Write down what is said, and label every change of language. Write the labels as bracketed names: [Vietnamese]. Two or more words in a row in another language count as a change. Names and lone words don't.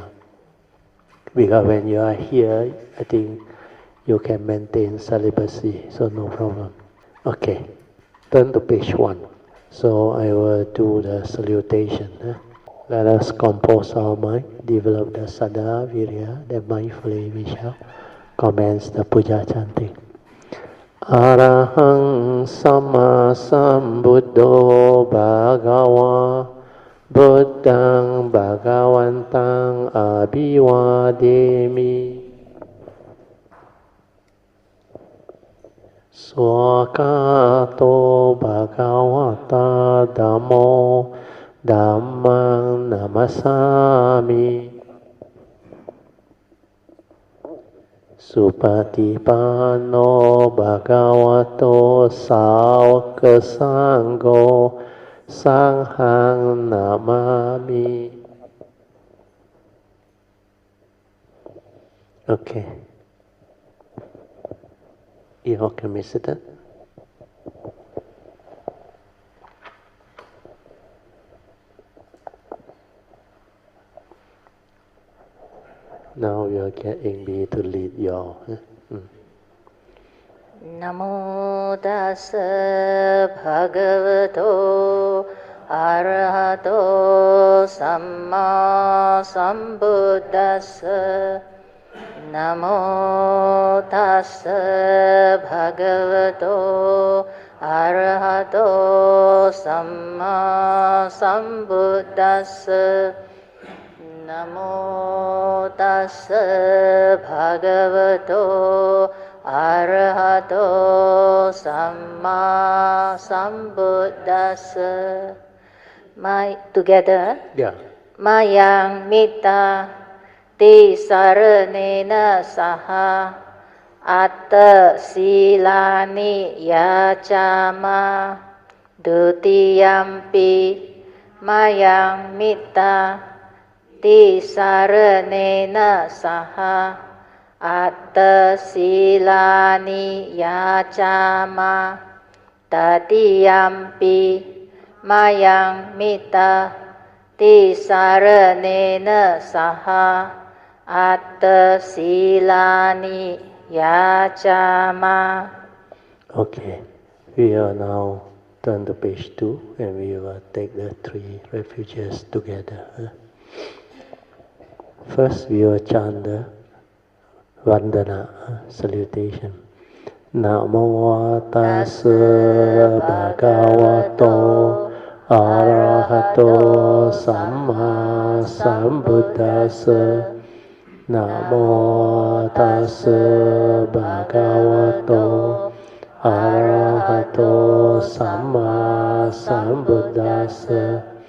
[English] Because when you are here, I think you can maintain celibacy, so no problem. Okay, turn to page 1. So I will do the salutation. Let us compose our mind, develop the [Pali] Saddha Virya, [English] then mindfully we shall commence the puja chanting. [Pali] Arahang Sama Sambuddho Bhagava Buddhang Bhagavantang Abhivademi Swakato Bhagavata Dhammo Dhammang Namasami Supatipanno Bhagavato Sāvaka Sangho Sanghang Namami. [English] Okay. You all can be seated. Now we are getting me to lead you all. [Pali] Namo tassa bhagavato arahato samma sambuddhassa. Namo tassa bhagavato arahato samma sambuddhassa. Namo tassa bhagavato arahato samma sambuddhassa. [English] Together. Yeah. [Pali] Mayang mita ti saranena saha atta silani yacama dutiyampi mayang mita ti saranena saha atta silani yacama tatiyampi mayang mita ti saranena saha atta silani yacama. [English] Okay, we are now turn to page 2 and we will take the 3 refuges together. First we will chant the Vandana, salutation. [Pali] Namo tassa bhagavato arahato samma sambuddhassa. Namo tassa bhagavato arahato samma sambuddhassa.